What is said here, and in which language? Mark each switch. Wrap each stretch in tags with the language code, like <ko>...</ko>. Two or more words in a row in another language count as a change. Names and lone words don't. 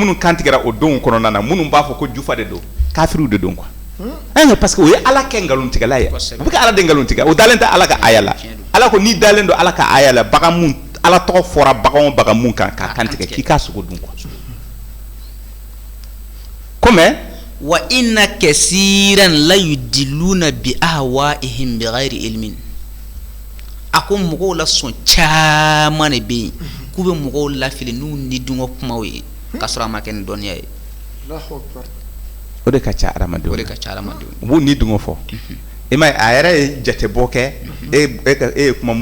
<bm>minnu kantigɛra o don kɔnɔna na minnu b'a fɔ ko jufa de don kafiriw de don quoi</bm> <fr>parce que</fr> <bm>o ye ala kɛ nkalontigɛla ye a bɛ kɛ ala de nkalontigɛ o dalen tɛ ala ka aya la ala ko n'i dalen don ala ka aya la bagan mun ala tɔgɔ fɔra bagan o bagan mun kan k'a kantigɛ k'i k'a sogo dun quoi comme</bm> <ar>وإن كثيرا ليضلون بأهوائهم بغير علم</ar> <bm>a ko mɔgɔw la sɔn caman de bɛ yen k'u bɛ mɔgɔw lafili n'u ni dungo kumaw ye k'a sɔrɔ a ma kɛ ni dɔnniya ye o de ka ca adamadenw u b'u ni dungo fɔ i m'a ye a yɛrɛ ye jatebɔ kɛ e ye kuma</bm>